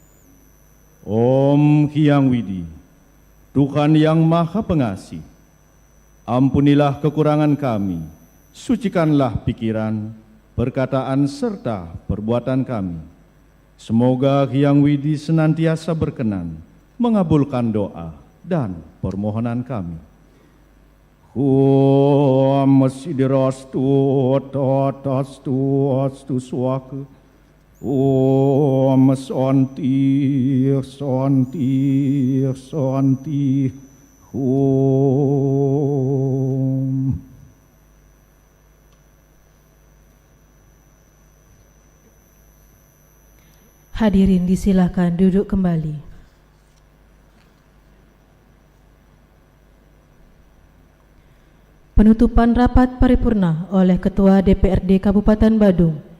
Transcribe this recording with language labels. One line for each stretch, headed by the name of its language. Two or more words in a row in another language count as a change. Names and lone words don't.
Indonesian: Om Hyang Widi, Tuhan yang Maha Pengasih, ampunilah kekurangan kami, sucikanlah pikiran, perkataan serta perbuatan kami. Semoga Hyang Widi senantiasa berkenan mengabulkan doa dan permohonan kami.
Sanskrit: ॐ सिद्धिरस्तु तदस्तु अस्तु स्वाहा ॐ शान्ति शान्ति शान्ति ॐ.
Indonesian: Hadirin disilahkan duduk kembali. Penutupan rapat paripurna oleh Ketua DPRD Kabupaten Badung.